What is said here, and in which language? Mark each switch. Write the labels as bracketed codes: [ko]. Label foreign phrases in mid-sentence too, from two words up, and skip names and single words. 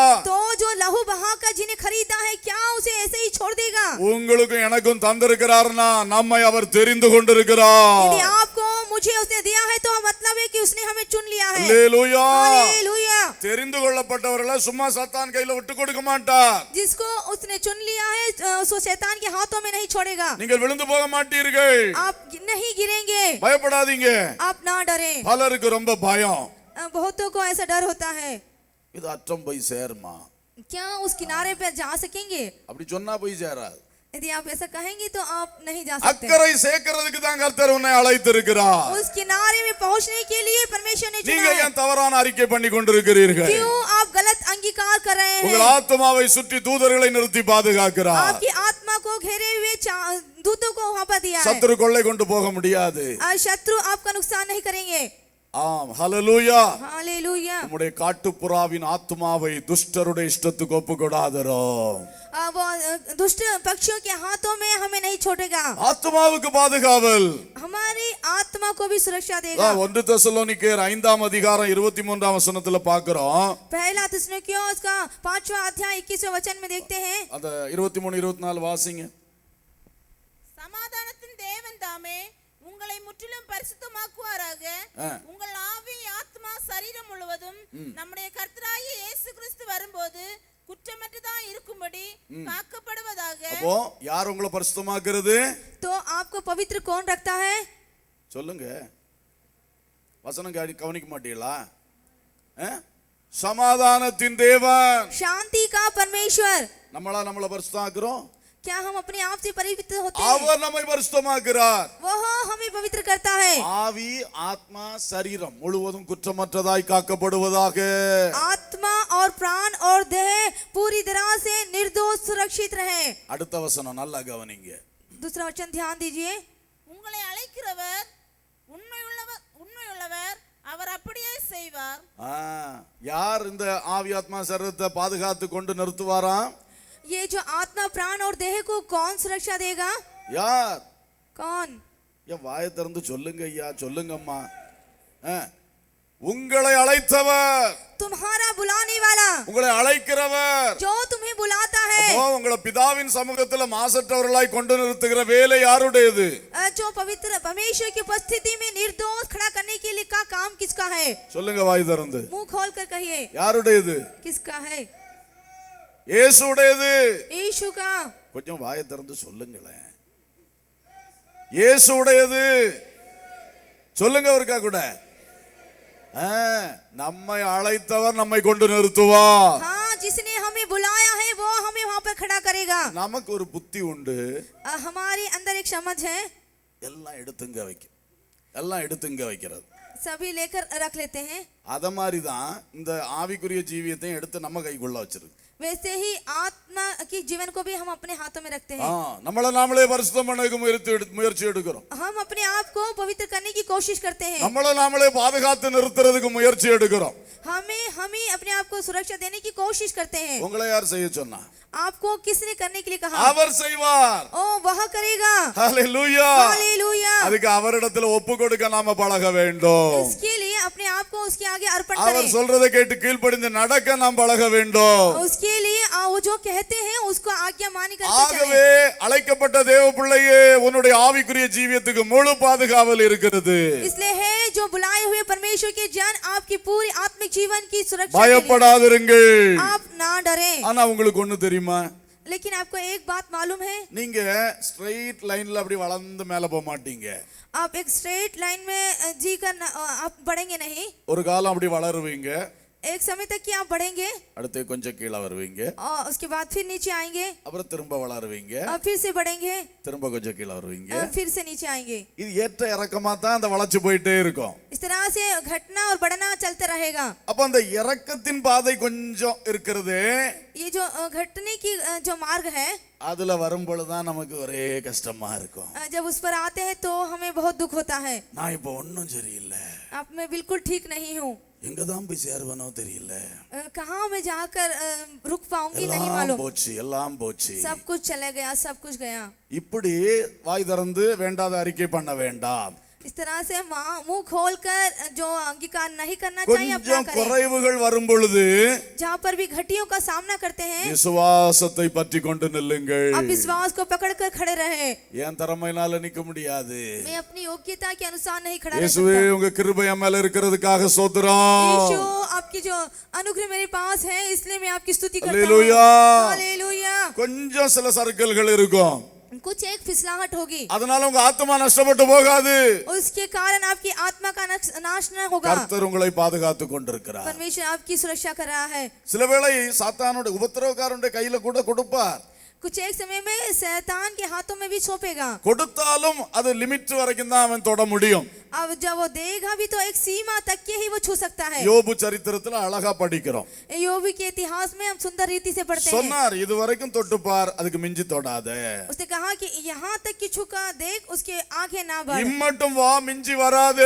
[hi] तो जो लहू बहाकर जिन्हें खरीदा है, क्या उसे ऐसे ही छोड़ देगा? [ta] உங்களுக்கும் எனக்கும் தந்திருக்கிறார்னா நம்மை அவர் தெரிந்து கொண்டிருக்கிறார். [hi] यदि आपको मुझे उसने दिया है तो मतलब है कि उसने हमें चुन लिया है। [ta] அல்லேலூயா. [hi] हालेलुया। [ta] தெரிந்து கொள்ளப்பட்டவர்களை சும்மா சத்தான் கையில விட்டு கொடுக்க மாட்டார். [hi] जिसको उसने चुन लिया है उसको शैतान के हाथों में नहीं छोड़ेगा। [ta] நீங்கள் விழுந்து போக மாட்டீர்கள். [hi] आप नहीं गिरेंगे, [ta] பயப்படாதீங்க. [hi] आप ना डरें। [ta] பலருக்கு ரொம்ப பயம். [hi] बहुतों को ऐसा डर होता है, [ta] இது அற்றம் போய் சேர்மா, [hi] क्या उस किनारे पे जा सकेंगे? [ta] அப்படி சொன்னா போய் சேராது. [hi] यदि आप ऐसा कहेंगे तो आप नहीं जा सकते। [ta] அக்கறை சேர்க்கிறதுக்கு தான் கர்த்தர் உன்னை அழைத்திருக்கிறார். [hi] उस किनारे में पहुंचने के लिए परमेश्वर ने चुना [ta] நீங்க [hi] है। [ta] ஏன் தவறான அறிக்கை பண்ணி கொண்டிருக்கிறீர்கள்? [hi] क्यों आप गलत अंगीकार कर रहे [ta] உங்கள் [hi] हैं? [ta] ஆத்மாவை சுற்றி தூதர்களை நிறுத்தி பாதுகாக்கிறார். [hi] आपकी आत्मा को घेरे हुए दूतों को वहां पर दिया है। [ta] சத்துரு கொள்ளை கொண்டு போக முடியாது. [hi] शत्रु आपका नुकसान नहीं करेंगे। [ta] ஆம், ஹல்லேலூயா. [hi] हालेलुया। [ta] நம்முடைய காட்டுப்புறாவின் ஆத்மாவை துஷ்டருடைய இஷ்டத்துக்கு ஒப்புக்கொடாதரோம். [hi] वो दुष्ट पक्षियों के हाथों में हमें नहीं छोड़ेगा। [ta] ஆத்மாவுக்கு பாதுகாவல். [hi] हमारी आत्मा को भी सुरक्षा देगा। [ta] 1 தெசலோனிக்கேயர் 5ஆம் அதிகாரம் 23ஆம் வசனத்துல பார்க்கிறோம். [hi] पहला थिस्सलुनीकियों उसका 5वां अध्याय 21वें वचन में देखते हैं। [ta] அந்த 23 24 வாசிங்க. சமாதானத்தின் தேவன் தாமே உங்களை முற்றிலும் பரிசுத்தமாக்குவாராக. உங்கள் ஆவி, ஆத்மா, சரீரம் முழுவதும் நம்முடைய கர்த்தராகிய இயேசு கிறிஸ்து வரும்போது குற்றமற்றதா இருக்கும்படி காக்கப்படுவதாக. அப்போ யார் உங்களை பரிசுத்தமாக்குறது? [hi] तो आपको पवित्र कौन रखता है? [ta] சொல்லுங்க. வசனம் கவனிக்க மாட்டீங்களா? சமாதானத்தின் தேவன், [hi] शांति का परमेश्वर। [ta] நம்மளை பரிசுத்தமாக்குறோம். [hi] क्या हम अपने आप से पवित्र होते हैं? [ta] அவர் நம்மை பரிசுத்தமாக்குறார். [hi] वह हमें पवित्र करता है। [ta] ஆவி, ஆத்மா, சரீரம் முழுவதும் குற்றமற்றதாய் காக்கப்படுவதாக. [hi] आत्मा और प्राण और देह पूरी तरह से निर्दोष सुरक्षित रहे। [ta] அடுத்த வசனம் நல்லா கவனிங்க. [hi] दूसरा वचन ध्यान दीजिए। [ta] உங்களை அழைக்கிறவர் உண்மையுள்ளவர், அவர் அப்படியே செய்வார். யார் இந்த ஆவி, ஆத்மா, சரீரத்தை பாதுகாத்து கொண்டு நிறுத்துவாராம்? [hi] ये जो आत्मा, प्राण और देह को कौन सुरक्षा देगा? [ta] யார்? [hi] कौन? [ta] ஏன் வாயை திறந்து சொல்லுங்க ஐயா, சொல்லுங்கம்மா. உங்களை அழைத்தவர், [hi] तुम्हारा बुलाने वाला, [ta] உங்களை அழைக்கிறவர், [hi] जो तुम्हें बुलाता है, [ta] உங்களை பிதாவின் சமூகத்தில் மாசற்றவர்களாய் கொண்டு நிறுத்துகிற வேலை யாருடையது? [hi] जो पवित्र परमेश्वर की उपस्थिति में निर्दोष खड़ा करने के लिए का काम किसका है? [ta] சொல்லுங்க வாய் திறந்து. [hi] मुंह खोल कर कहिए [ta] யாருடையது? [hi] किसका है? [ta] இயேசுடையது. [hi] यीशु का। [ta] கொஞ்சம் வாயை திறந்து சொல்லுங்களேன். இயேசுடையது. சொல்லுங்க ஒருக்கா கூட. நம்மை அழைத்தவர் நம்மை கொண்டு நிறுத்துவார். [hi] हाँ, जिसने हमें बुलाया है वो हमें वहां पर खड़ा करेगा। [ta] நமக்கு ஒரு புத்தி உண்டு. [hi] हमारे अंदर एक समझ है, [ta] எல்லாம் எடுத்துங்க வைக்க, எல்லாம் எடுத்துங்க வைக்கிறது. [hi] सभी लेकर रख लेते हैं। [ta] அத மாதிரி தான் இந்த ஆவிக்குரிய ஜீவியத்தையும் எடுத்து நம்ம கைக்குள்ள வச்சிருக்கு. [hi] वैसे ही आत्मा की जीवन को भी हम अपने हाथों में रखते हैं। [ta] நம்மள நாமளே பரிசுத்தம் பண்ண முயற்சி எடுக்கிறோம். [hi] हम अपने आप को पवित्र करने की कोशिश करते हैं। [ta] நம்மள நாமளே பாதுகாத்து நிறுத்துறதுக்கு முயற்சி எடுக்கிறோம். [hi] हमें अपने आप को सुरक्षा देने की कोशिश करते हैं। [ta] உங்களை யார் செய்ய சொன்னா? [hi] आपको किसने करने के लिए कहा? [ta] அவர் செய்வார். [hi] ओ वह करेगा। हालेलुया, हालेलुया। [ta] அதுக்கு அவரிடத்துல ஒப்பு கொடுக்க நாம பழக வேண்டும். [hi] इसके लिए अपने आप को उसके आगे अर्पण करें। [ta] அவர் சொல்றதை கேட்டு கீழ்ப்படிந்து நடக்க நாம் பழக வேண்டும். [hi] उसके लिए वो जो कहते हैं उसको आज्ञा मानी करके [ta] ஆகவே அழைக்கப்பட்ட தேவ பிள்ளையே, உன்னுடைய ஆவிக்குரிய ஜீவியத்துக்கு முழு பாதுகாவல் இருக்கிறது. [hi] इसलिए है जो बुलाए हुए परमेश्वर के जन आपकी पूरी आत्मिक जीवन की सुरक्षा [ta] பயப்படாதிருங்கள். [hi] आप ना डरें। [ta] ஆனா உங்களுக்கு ஒண்ணு தெரியுமா? [hi] लेकिन आपको एक बात मालूम है, [ta] நீங்க [en] straight line [ta] அப்படி வளர்ந்து மேல போக மாட்டீங்க. [hi] आप एक [en] straight line [hi] में जी कर आप बढ़ेंगे नहीं। [ta] ஒரு காலம் அப்படி வளருவீங்க, [hi] एक समय तक कि आप बढ़ेंगे [ta] அடுத்து கொஞ்சம் கீழே வருவீங்க, [hi] और उसके बाद फिर नीचे आएंगे, [ta] அப்புறம் திரும்ப வளருவீங்க, [hi] और फिर से बढ़ेंगे, [ta] திரும்ப கொஞ்சம் கீழே வருவீங்க. [hi] और फिर से नीचे आएंगे। [ta] இது ஏற்ற இறக்கமா தான் அந்த வளர்ச்சி போயிட்டே இருக்கும். [hi] इस तरह से घटना और बढ़ना चलते रहेगा। [ta] அப்ப அந்த இறக்கத்தின் பாதை கொஞ்சம் இருக்கிறது, [hi] ये जो घटने की जो मार्ग है, [ta] அதுல வரும்பொழுதுதான் நமக்கு ஒரே கஷ்டமா இருக்கும். [hi] जब उस पर आते हैं तो हमें बहुत दुख होता है। [ta] நான் இப்ப ஒன்னும் சரியில்லை, [hi] अब मैं बिल्कुल ठीक नहीं हूँ, [ta] எங்க தான் போய் சேருவனோ தெரியல, [hi] कहाँ मैं जाकर रुक पाऊंगी नहीं [ta] எல்லாம் [hi] मालूम, [ta] போச்சு, எல்லாம் போச்சு. [hi] सब कुछ चले गया, सब कुछ गया। [ta] இப்படி வாய் திறந்து வேண்டாத அறிக்கை பண்ண வேண்டாம். [hi] इस तरह से मुंह खोलकर जो अंगीकार नहीं करना चाहिए अपना [ta] கொஞ்சம் [hi] करें। [ta] குறைவுகள் வரும் பொழுது [hi] जहाँ पर भी घटियों का सामना करते हैं, [ta] விசுவாசத்தை பற்றி கொண்டு நில்லுங்கள். [hi] आप विश्वास को पकड़कर खड़े रहे। [ta] என் திறமையினால நிக்க முடியாது, [hi] मैं अपनी योग्यता के अनुसार नहीं खड़ा रह [ta] இயேசுவே [hi] सकता। [ta] உங்க கிருபை என் மேல இருக்கிறதுக்காக ஸ்தோத்திரம். [hi] यीशु आपकी जो अनुग्रह मेरे पास है, इसलिए मैं आपकी स्तुति करता हूँ। हालेलुया। हालेलुया। [ta] கொஞ்சம் சில சறுக்கல்கள் இருக்கும், [hi] कुछ एक फिसलाहट होगी, [ta] அதனால உங்க ஆத்மா நஷ்டப்பட்டு போகாது. [hi] उसके कारण आपकी आत्मा का नाश न होगा। [ta] கர்த்தர் உங்களை பாதுகாத்து கொண்டிருக்கிறார். [hi] परमेश्वर आपकी सुरक्षा कर रहा है। [ta] சில வேளை சாத்தானுடைய உபத்திரவக்காரனுடைய கையில கூட கொடுப்பார், [hi] कुछ एक समय में शैतान के हाथों में भी सौंपेगा। [ta] கொடுத்தாலும் அது லிமிட் வரைக்கும் தான் அவன் தொட முடியும். [hi] अब जब वो देगा भी तो एक सीमा तक के ही वो छू सकता है। [ta] யோபு சரித்திரத்துல அழகா படிக்கிறோம். [hi] யோபு के इतिहास में हम सुंदर रीति से पढ़ते हैं। [ta] சொன்னார், இது வரைக்கும் தொட்டுப்பார், அதுக்கு மிஞ்சி தொடாத. [hi] उसने कहा कि यहाँ तक की छुका देख, उसके आगे ना बढ़, [ta] இம்மட்டும் வா, மிஞ்சி வராதே.